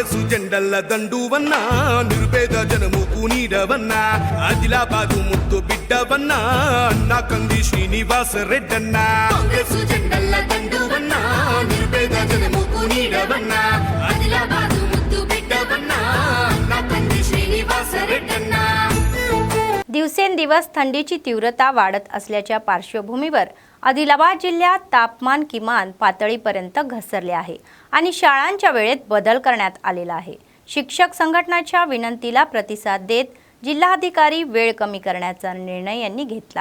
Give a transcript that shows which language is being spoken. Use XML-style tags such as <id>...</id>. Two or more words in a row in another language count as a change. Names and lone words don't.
<te>జెండల్ల దండువన్నా నిరుపేద జనముకు నీడవన్నా ఆదిలాబాదు ముద్దు బిడ్డవన్నా అన్నా కంది శ్రీనివాస రెడ్డన్నా కాంగ్రెస్ జెండల్ల దండువన్నా నిరుపేద జనముకు నీడవన్నా ఆదిలాబాదు ముద్దు బిడ్డవన్నా అన్నా కంది శ్రీనివాస రెడ్డన్నా.</te> <mr>दिवसेंदिवस थंडीची तीव्रता वाढत असल्याच्या पार्श्वभूमीवर आदिलाबाद जिल्ह्यात तापमान किमान पातळीपर्यंत घसरले आहे आणि शाळांच्या वेळेत बदल करण्यात आलेला आहे. शिक्षक संघटनाच्या विनंतीला प्रतिसाद देत जिल्हाधिकारी वेळ कमी करण्याचा निर्णय यांनी घेतला.</mr>